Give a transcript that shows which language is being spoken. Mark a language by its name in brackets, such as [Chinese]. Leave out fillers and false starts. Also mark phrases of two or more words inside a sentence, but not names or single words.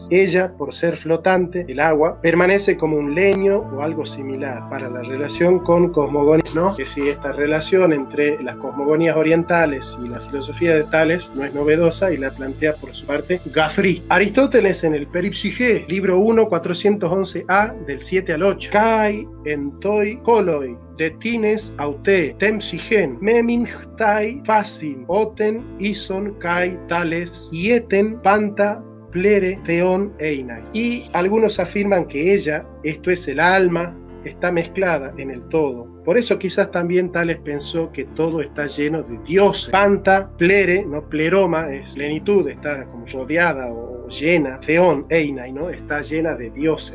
[Spanish] Ella, por ser flotante, el agua, permanece como un leño o algo similar para la relación con cosmogonías, ¿no? Que si esta relación entre las cosmogonías orientales y la filosofía de Tales no es novedosa, y la plantea por su parte Guthrie. Aristóteles en el Peripsyché, libro 1, 411a, del 7 al 8. [Greek] Καὶ ἐν τῷ ὅλῳ δέ τινες αὐτὴν τὴν ψυχὴν μεμῖχθαι φασίν, ὅθεν ἴσως καὶ Θαλῆς ᾠήθη πάντα πλήρη θεῶν εἶναι. [Spanish] Y algunos afirman que ella, esto es el alma está mezclada en el todo. Por eso quizás también Tales pensó que todo está lleno de dioses. [Greek] Πάντα, πλήρη, [Spanish] ¿no? Pleroma es plenitud, está como rodeada o llena. [Greek] Θεῶν, εἶναι, [Spanish] ¿no? Está llena de dioses.